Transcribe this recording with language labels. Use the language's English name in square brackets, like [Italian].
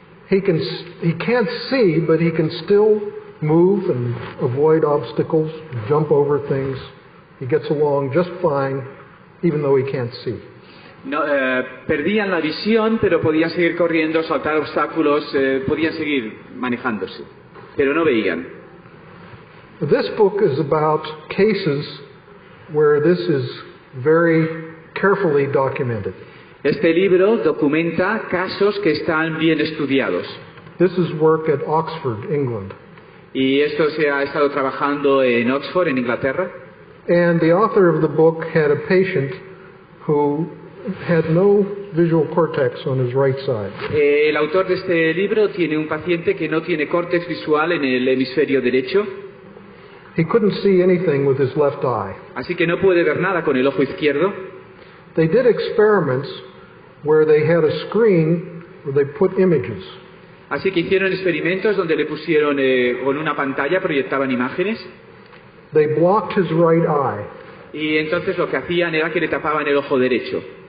[English] He can't see, but he can still move and avoid obstacles, jump over things. He gets along just fine, even though he can't see. [Spanish] No, perdían la visión, pero podían seguir corriendo, saltar obstáculos, podían seguir manejándose, pero no veían. [English] This book is about cases where this is very carefully documented. [Spanish] Este libro documenta casos que están bien estudiados. [English] This is work at Oxford, England. [Spanish] Y esto se ha estado trabajando en Oxford, en Inglaterra. [English] And the author of the book had a patient who had no visual cortex on his right side. [Spanish] El autor de este libro tiene un paciente que no tiene córtex visual en el hemisferio derecho. [English] He couldn't see anything with his left eye. [Spanish] Así que no puede ver nada con el ojo izquierdo. [English] They did experiments where they had a screen where they put images. [Spanish] Así que hicieron experimentos donde le pusieron con una pantalla, proyectaban imágenes. [English] They blocked his right eye. [Spanish] Y entonces lo que hacían era que le tapaban el ojo derecho.